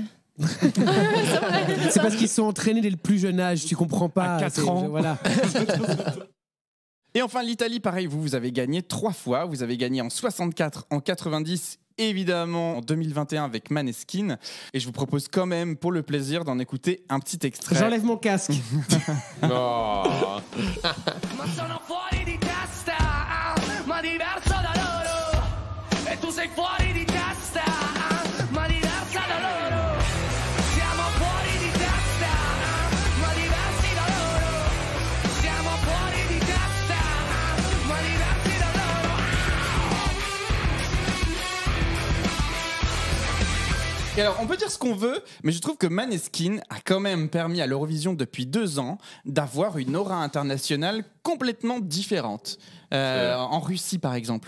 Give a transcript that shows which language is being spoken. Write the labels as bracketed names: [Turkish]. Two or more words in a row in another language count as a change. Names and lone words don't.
[French] C'est parce qu'ils sont entraînés dès le plus jeune âge, tu comprends pas. À 4 c'est- ans. Voilà. Et enfin, l'Italie, pareil, vous avez gagné 3 fois. Vous avez gagné en 64, en 90, évidemment en 2021 avec Maneskin. Et je vous propose quand même, pour le plaisir, d'en écouter un petit extrait. J'enlève mon casque. [Italian] No. Ma sono fuori di testa, ma diverso da loro. E tu sei fuori di testa, ma diversa da loro. Siamo fuori di testa, ma diversi da loro. Siamo fuori di testa, ma diversi da loro. [French] Et alors, on peut dire ce qu'on veut, mais je trouve que Maneskin a quand même permis à l'Eurovision depuis 2 ans d'avoir une aura internationale complètement différente. En Russie, par exemple.